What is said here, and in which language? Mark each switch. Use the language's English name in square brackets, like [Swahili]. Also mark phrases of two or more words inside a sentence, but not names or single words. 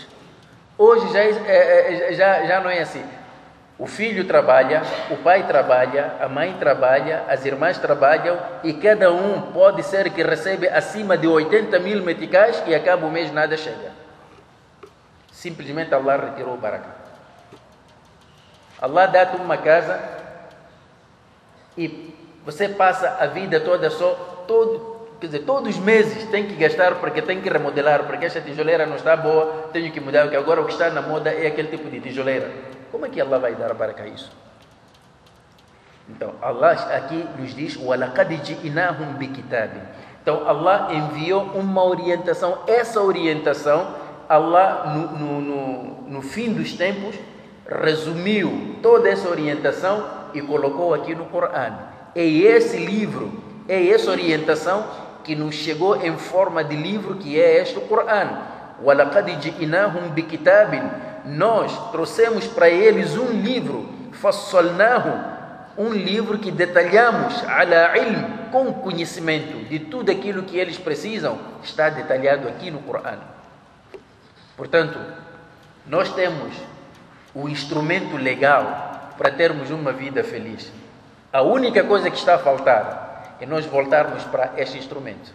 [Portuguese] Hoje já não é assim. O filho trabalha, o pai trabalha, a mãe trabalha, as irmãs trabalham e cada um pode ser que recebe acima de 80 mil meticais e acaba o mês nada chega. Simplesmente Allah retirou o baraka. Allah dá-te uma casa e você passa a vida toda todos os meses tem que gastar porque tem que remodelar, porque esta tijoleira não está boa, tenho que mudar, porque agora o que está na moda é aquele tipo de tijoleira. Como é que Allah vai dar baraka a isso? Então, Allah aqui nos diz: [Arabic] وَلَقَدْ جِئْنَاهُمْ بِكِتَابٍ. [Portuguese] Então, Allah enviou uma orientação. Essa orientação, Allah, no fim dos tempos, resumiu toda essa orientação e colocou aqui no Corão. É esse livro, é essa orientação que nos chegou em forma de livro, que é este Corão. [Arabic] وَلَقَدْ جِئْنَاهُمْ بِكِتَابٍ. [Portuguese] Nós trouxemos para eles um livro, فَصَّلْنَاهُ, um livro que detalhamos, [Arabic] عَلَى عِلْمٍ, [Portuguese] com conhecimento de tudo aquilo que eles precisam, está detalhado aqui no Corão. Portanto, nós temos o instrumento legal para termos uma vida feliz. A única coisa que está a faltar é nós voltarmos para este instrumento.